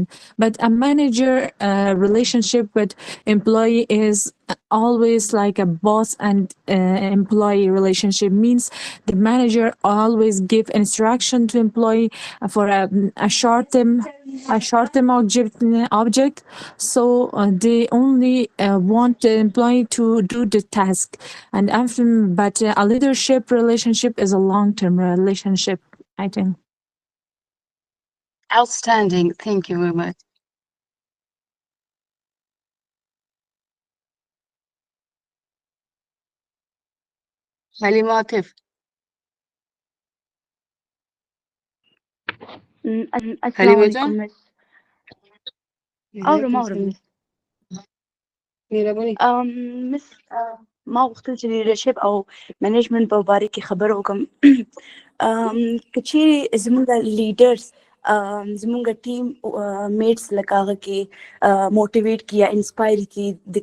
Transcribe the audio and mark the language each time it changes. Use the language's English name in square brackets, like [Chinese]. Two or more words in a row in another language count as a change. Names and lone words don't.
[English] But a manager relationship with employee is always like a boss and employee relationship means the manager always give instruction to employee for a short term object so they only want the employee to do the task and after but a leadership relationship is a long term relationship, I think. Outstanding. Thank you very much. [Pashto] معلوماتو السلام علیکم مس اورم مس ما غوښتل چې لیډرشپ او منیجمنت په باره کې خبر وکم که چیرې زموږ لیډرز زموږ [English] team mates [Pashto] لکه هغه کې موټیویټ کړي یا انسپایر کړي د